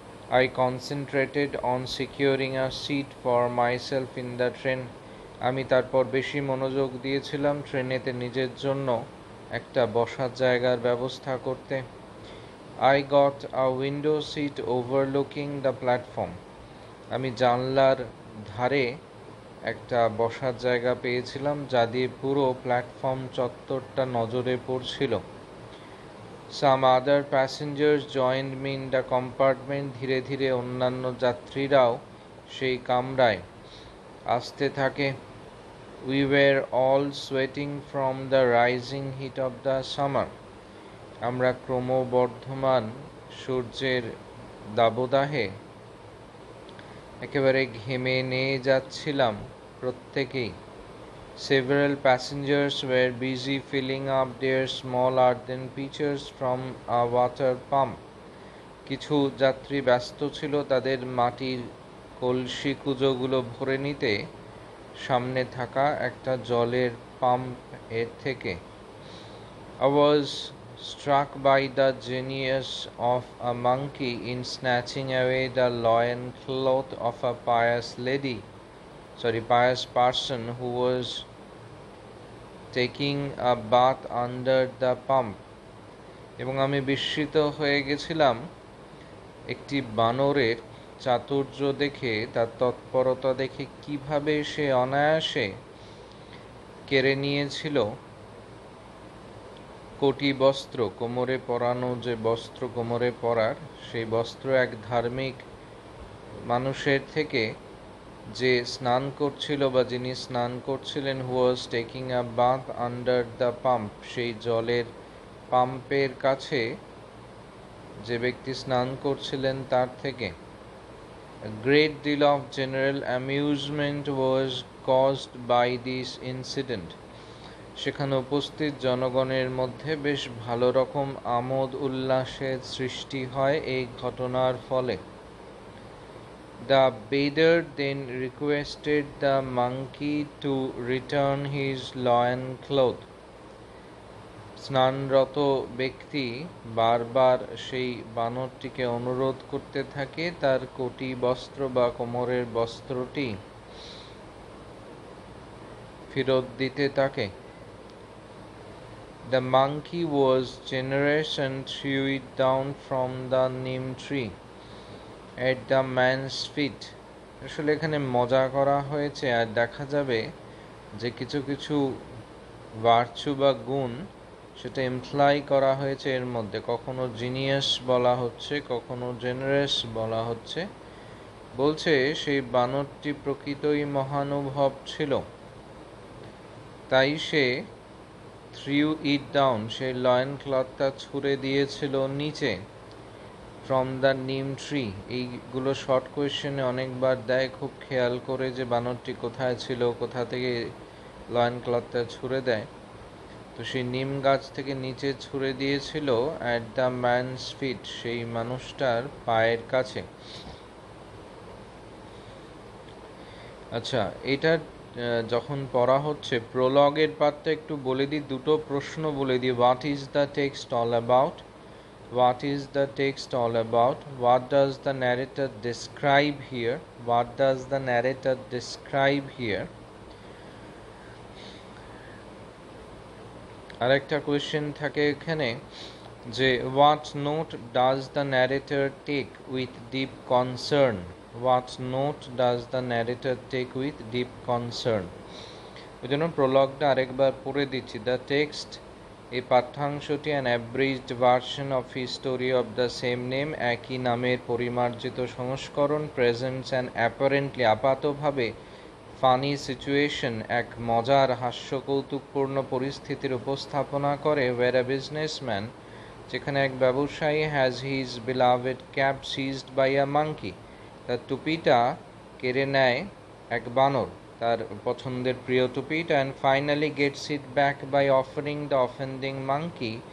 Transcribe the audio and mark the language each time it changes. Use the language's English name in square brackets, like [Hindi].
[English] I concentrated on securing a seat for myself in the train, [Bangla] আমি তারপর বেশি মনোযোগ দিয়েছিলাম ট্রেনেতে নিজের জন্য একটা বসার জায়গার ব্যবস্থা করতে। [English] I got a window seat overlooking the platform, [Bangla] আমি জানলার ধারে একটা বসার জায়গা পেয়েছিলাম, যা দিয়ে পুরো প্ল্যাটফর্ম চত্বরটা নজরে পড়ছিল। [English] Some other passengers joined me in the compartment. [Bangla] ধীরে ধীরে অন্যান্য যাত্রীরাও সেই কামরায় আসতে থাকে। [English] We were all sweating from the rising heat of the summer. [Bangla] আমরা ক্রমবর্ধমান সূর্যের দাবদাহে একেবারে ঘেমে নিয়ে যাচ্ছিলাম প্রত্যেকেই। [English] Several passengers were busy filling up their small earthen pitchers from a water pump. [Bangla] কিছু যাত্রী ব্যস্ত ছিল তাদের মাটির কলসি কুজোগুলো ভরে নিতে সামনে থাকা একটা জলের পাম্প এর থেকে। [English] I was struck by the genius of a monkey in snatching away the loincloth of a pious person who was taking a bath under the pump. [Bangla] এবং আমি বিস্মিত হয়ে গেছিলাম একটি বানরের চাতুর্য দেখে, তার তৎপরতা দেখে, কিভাবে সে অনায়াসে কেড়ে নিয়েছিল কোটি বস্ত্র, কোমরে পরানো যে বস্ত্র কোমরে পরার, সেই বস্ত্র এক ধার্মিক মানুষের থেকে, যে স্নান করছিল বা যিনি স্নান করছিলেন, [English] who was taking a bath under the pump, [Bangla] সেই জলের পাম্পের কাছে যে ব্যক্তি স্নান করছিলেন তার থেকে। [English] A great deal of general amusement was caused by this incident. [Bangla] সেখানে উপস্থিত জনগণের মধ্যে বেশ ভালো রকম আমোদ উল্লাসের সৃষ্টি হয় এই ঘটনার ফলে। [English] The bather then requested the monkey to return his loincloth. [Bangla] স্নানরত ব্যক্তি বারবার সেই বানরটিকে অনুরোধ করতে থাকে তার কোটি বস্ত্র বা কোমরের বস্ত্রটি ফেরত দিতে থাকে। [English] The monkey was generous and threw it down from the neem tree at the man's feet. [Bangla] আসলে এখানে মজা করা হয়েছে, আর দেখা যাবে যে কিছু কিছু ভার্চু বা গুণ সেটা ইমপ্লাই করা হয়েছে এর মধ্যে। কখনো জিনিয়াস বলা হচ্ছে, কখনো জেনারেস বলা হচ্ছে। বলছে সেই বানরটি প্রকৃতই মহানুভব ছিল, তাই সে [English] threw it down, [Bangla] সেই লয়েন ক্লথটা ছুঁড়ে দিয়েছিল নিচে, [English] From the neem tree. [Bangla] এইগুলো শর্ট কোয়েশ্চেনে অনেকবার দেয়, খুব খেয়াল করে যে বানরটি কোথায় ছিল, কোথা থেকে লয়েন ক্লথটা ছুঁড়ে দেয়। তো সেই নিম গাছ থেকে নিচে ছুঁড়ে দিয়েছিল [English] at the man's feet, [Bangla] সেই মানুষটার পায়ের কাছে। আচ্ছা, এটা যখন পড়া হচ্ছে, প্রোলগের পার্টটা একটু বলে দিই, দুটো প্রশ্ন বলে দিই। [English] What is the text all about? What is the text all about? What does the narrator describe here? What does the narrator describe here? [Bangla] আরেকটা কোয়েশ্চেন থাকে এখানে যে [English] what note does the narrator take with deep concern? What note does the narrator take with deep concern? [Bangla] ওই জন্য প্রলগটা আরেকবার পড়ে দিচ্ছি। The text, এই পাঠ্যাংশটি [English] an abridged version of history of the same name, [Bangla] একই নামের পরিমার্জিত সংস্করণ, [English] presents and apparently, [Bangla] আপাতভাবে [English] funny situation, [Bangla] এক মজার হাস্য কৌতুকপূর্ণ পরিস্থিতির উপস্থাপনা করে, [English] where a businessman, [Bangla] যেখানে এক ব্যবসায়ী, [English] has his beloved cap seized by a monkey, [Bangla] তার টুপিটা কেড়ে নেয় এক বানর, তার পছন্দের প্রিয় টুপিটা, [English] and finally gets it back by offering the offending monkey